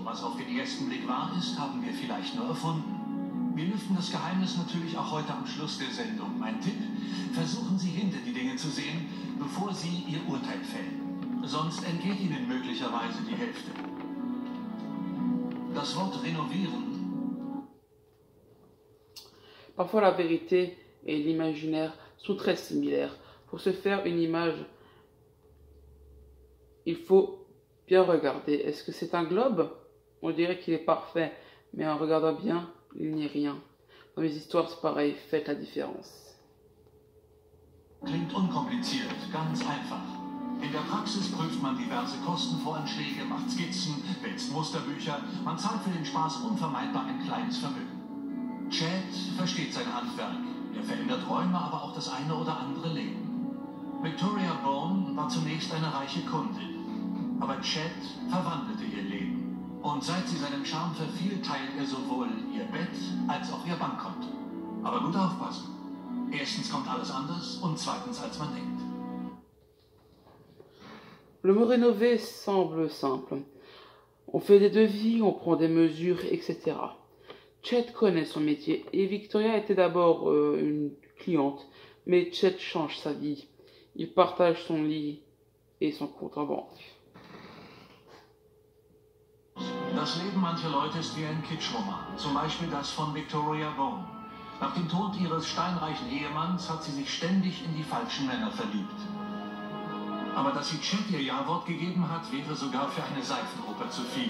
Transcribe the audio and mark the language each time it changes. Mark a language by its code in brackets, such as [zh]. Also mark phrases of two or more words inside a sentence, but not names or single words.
[de] Was auf den ersten Blick wahr ist, haben wir vielleicht nur erfunden. Wir lüften das Geheimnis natürlich auch heute am Schluss der Sendung. Mein Tipp, versuchen Sie hinter die Dinge zu sehen, bevor Sie Ihr Urteil fällen. Sonst entgeht Ihnen möglicherweise die Hälfte. Das Wort renovieren. [fr] Parfois la vérité et l'imaginaire sont très similaires. Pour se faire une image, il faut bien regarder. Est-ce que c'est un globe? On dirait qu'il est parfait, mais en regardant bien, il n'y est rien. Dans mes histoires, c'est pareil, faites la différence. [de] Klingt unkompliziert, ganz einfach. In der Praxis prüft man diverse Kostenvoranschläge, macht Skizzen, wälzt Musterbücher, man zahlt für den Spaß unvermeidbar ein kleines Vermögen. Chad versteht sein Handwerk. Er verändert Räume, aber auch das eine oder andere Leben. Victoria Bone war zunächst eine reiche Kundin. Aber Chad verwandelte ihr Leben. Und seit sie seinem Charme verfiel, teilt er sowohl ihr Bett als auch ihr Bankkonto. Aber gut aufpassen. Erstens kommt alles anders und zweitens als man denkt. [fr] Le mot rénover semble simple. On fait des devis, on prend des mesures, etc. Chet connaît son métier et Victoria était d'abord une cliente, mais Chet change sa vie. Il partage son lit et son compte en banque. [de] Das Leben mancher Leute ist wie ein Kitschroman, zum Beispiel das von Victoria Bone. Nach dem Tod ihres steinreichen Ehemanns hat sie sich ständig in die falschen Männer verliebt. Aber dass sie Chet ihr Ja-Wort gegeben hat, wäre sogar für eine Seifenoper zu viel.